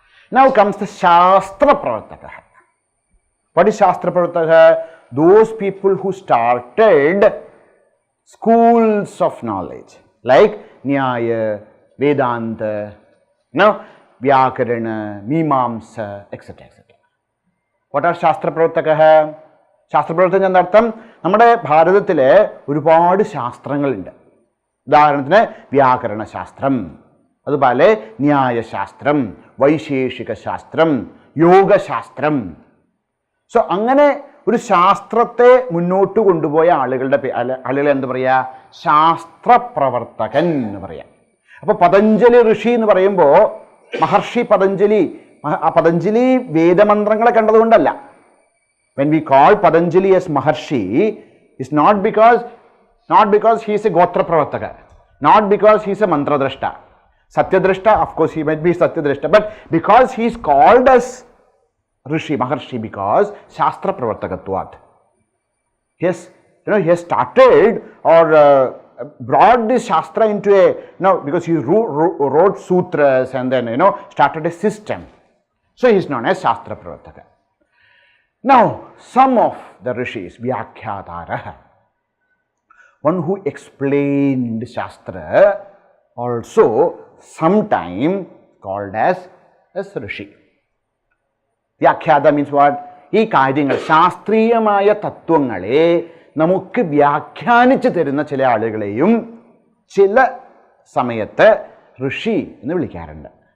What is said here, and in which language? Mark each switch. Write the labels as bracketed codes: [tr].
[en] Now comes the Shastra Pravartaka. What is Shastra Pravartaka? Those people who started schools of knowledge like Nyaya, Vedanta, Vyakarana, Mimamsa, etc. What are Shastra Pravartaka? [ml] Shastra Pravartaka എന്നർത്ഥം നമ്മുടെ ഭാരതത്തിലെ ഒരുപാട് ശാസ്ത്രങ്ങളുണ്ട്. ഉദാഹരണത്തിന് വ്യാകരണ ശാസ്ത്രം, അതുപോലെ ന്യായശാസ്ത്രം, വൈശേഷിക ശാസ്ത്രം, യോഗശാസ്ത്രം. So അങ്ങനെ ഒരു ശാസ്ത്രത്തെ മുന്നോട്ട് കൊണ്ടുപോയ ആളുകളെ എന്ത് പറയുക? ശാസ്ത്രപ്രവർത്തകൻ എന്ന് പറയാം. അപ്പോൾ പതഞ്ജലി ഋഷി എന്ന് പറയുമ്പോൾ മഹർഷി Patanjali വേദമന്ത്രങ്ങളെ കണ്ടതുകൊണ്ടല്ല. [en] When we call Patanjali as Maharshi, it's not because he is a Gotra Pravartaka, not because he is a Mantradrashta, Satyadrashta, of course, he might be Satyadrashta, but because he is called as Rishi, Maharshi, because Shastra Pravartakatvat. He has started or brought this Shastra into a, because he wrote sutras and then, started a system. So he is known as Shastra Pravartaka. Now, some of the Rishis, Vyakhyatara, one who explained Shastra, also sometime called as Rishi. Vyakhyata means what? [ml] ഈ കാര്യങ്ങൾ ശാസ്ത്രീയമായ തത്വങ്ങളെ നമുക്ക് വ്യാഖ്യാനിച്ചു തരുന്ന ചില ആളുകളെയും ചില സമയത്ത് ഋഷി എന്ന് വിളിക്കാറുണ്ട്.